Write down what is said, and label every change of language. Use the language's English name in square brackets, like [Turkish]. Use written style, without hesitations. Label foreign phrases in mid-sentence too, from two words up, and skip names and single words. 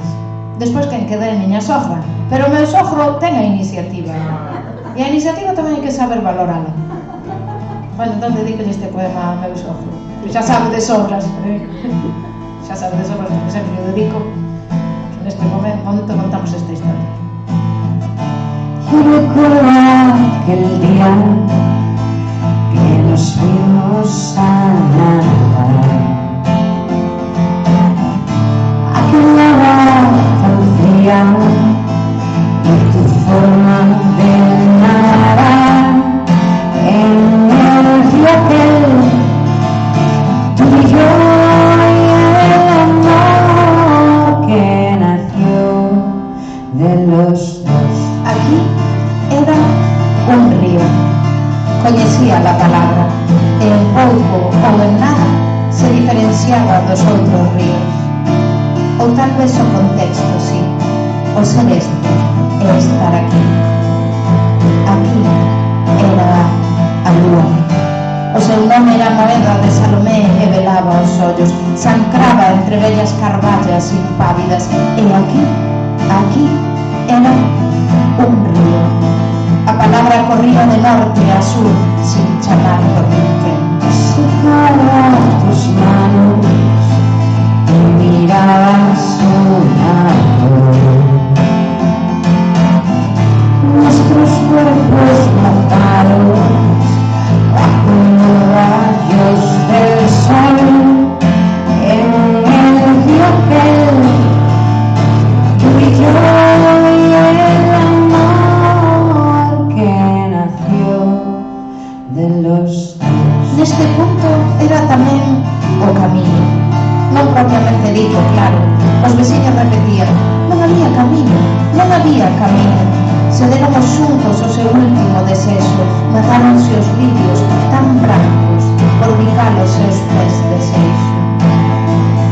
[Galician] Despois quen queda é a miña sogra, pero o meu sogro ten a iniciativa. E a iniciativa tamén hai que saber valorala. Bueno, entón dedícolle este poema ao meu sogro. Xa sabe de sobras, xa sabe de sobras, porque sempre o dedico, que neste momento contamos esta historia. [Spanish] Yo recuerdo aquel día que nos fuimos a nadar, aquel agua tan fría y tu forma de nadar en el río aquel, tú y yo y el amor que nació de los dos. [Galician] Aquí era un río, coñecía [Spanish] la palabra, [Galician] e en pouco ou en nada se diferenciaba dos outros ríos. Ou tal vez o contexto, sí, o ser este e estar aquí. Aquí era a lúa. O seu nome era Moeda de Salomé e velaba os ollos, sancraba entre vellas carballas impávidas, e aquí era un río. A palabra corría de norte a sur sin chamar por ninguén. [Spanish] Secara tus manos y mirabas un árbol. Nuestros cuerpos matados bajo los rayos del sol en el río aquel, tú y yo y el amor que nació de los dos. [Galician] Neste punto era tamén o camiño, non propiamente dito, claro. Os veciños repetían, non había camiño, non había camiño. Cedéramos xuntos o seu último desexo, matáronse os lirios tan brancos por bicar os seus pés de seixo.